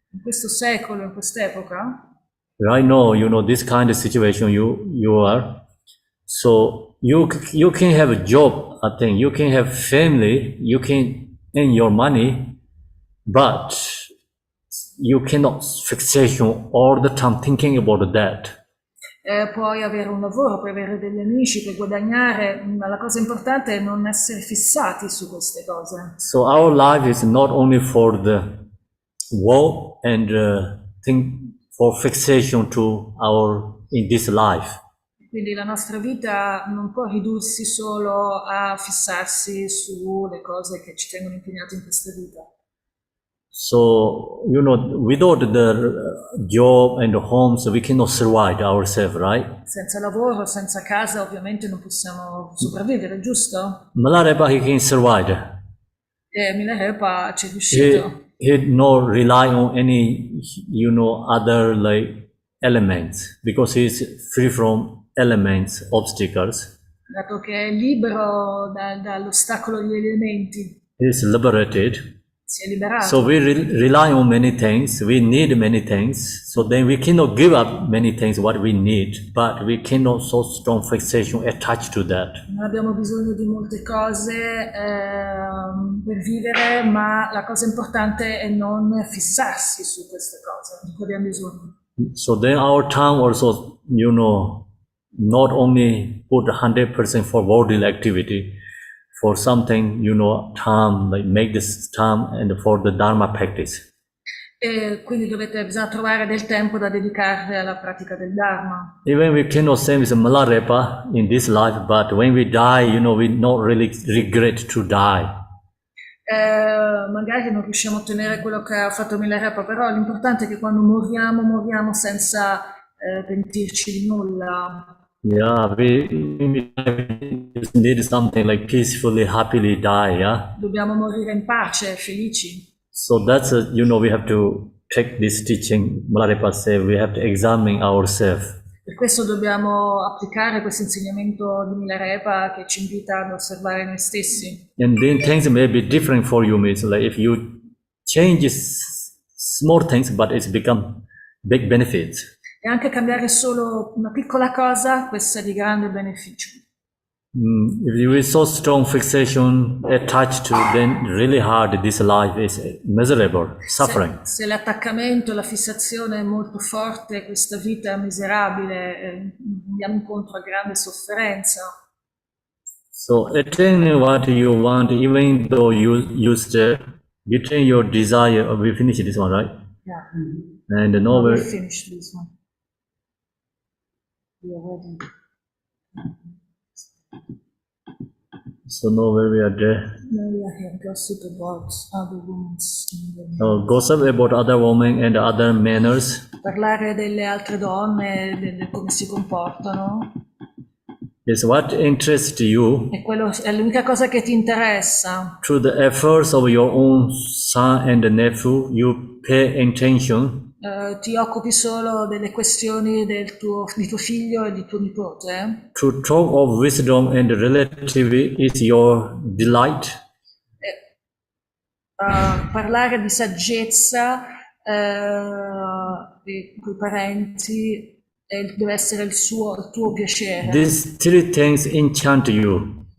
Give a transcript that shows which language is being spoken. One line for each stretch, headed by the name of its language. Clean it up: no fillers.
Italian: In questo secolo, in quest'epoca,
English: right now, this kind of situation you are. So you can have a job, I think, you can have family, you can earn your money, but you cannot fixation all the time thinking about that.
Italian: puoi avere un lavoro, puoi avere degli amici, puoi guadagnare, ma la cosa importante è non essere fissati su queste cose.
English: So our life is not only for the work and think for fixation to in this life.
Italian: Quindi la nostra vita non può ridursi solo a fissarsi sulle cose che ci tengono impegnati in questa vita.
English: So, without the job and homes, we cannot survive ourselves, right?
Italian: Senza lavoro, senza casa, ovviamente non possiamo sopravvivere, giusto?
English: Malarepa, he can survive.
Italian: E Milarepa ci è riuscito.
English: He not rely on any, other like elements, because he is free from elements, obstacles.
Italian: Dato che è libero dall'ostacolo degli elementi,
English: He is liberated.
Italian: si è liberato.
English: So we rely on many things, we need many things, so then we cannot give up many things what we need, but we cannot so strong fixation attached to that.
Italian: Non abbiamo bisogno di molte cose per vivere, ma la cosa importante è non fissarsi su queste cose di cui abbiamo bisogno.
English: So then our time also, not only put 100% for bodily activity, for something, time, like make this time and for the Dharma practice.
Italian: E quindi bisogna trovare del tempo da dedicare alla pratica del Dharma.
English: Even we cannot say with Malarepa in this life, but when we die, we not really regret to die.
Italian: Magari non riusciamo a ottenere quello che ha fatto Milarepa, però l'importante è che quando moriamo senza pentirci di nulla.
English: Yeah, we just need something like peacefully, happily die, yeah?
Italian: Dobbiamo morire in pace, felici.
English: So that's, we have to take this teaching. Malarepa said we have to examine ourselves.
Italian: Per questo dobbiamo applicare questo insegnamento di Milarepa che ci invita ad osservare noi stessi.
English: And then things may be different for you, means like if you change small things, but it's become big benefits.
Italian: E anche cambiare solo una piccola cosa, questo è di grande beneficio.
English: If you are so strong fixation attached to, then really hard this life is miserable, suffering.
Italian: Se l'attaccamento, la fissazione è molto forte, questa vita è miserabile, andiamo incontro a grande sofferenza.
English: So attain what you want, even though you between your desire. We finish this one, right? Yeah. And now We'll finish this one. We are ready. So now where we are there. Now we are here, gossip about other women. Gossip about other women and other manners.
Italian: Parlare delle altre donne, di come si comportano.
English: Is what interests you.
Italian: E quello è l'unica cosa che ti interessa.
English: To the efforts of your own son and nephew, you pay attention.
Italian: Ti occupi solo delle questioni di tuo figlio e di tuo nipote.
English: To talk of wisdom and relativity is your delight.
Italian: Parlare di saggezza con i parenti deve essere il tuo piacere.
English: These three things enchant you.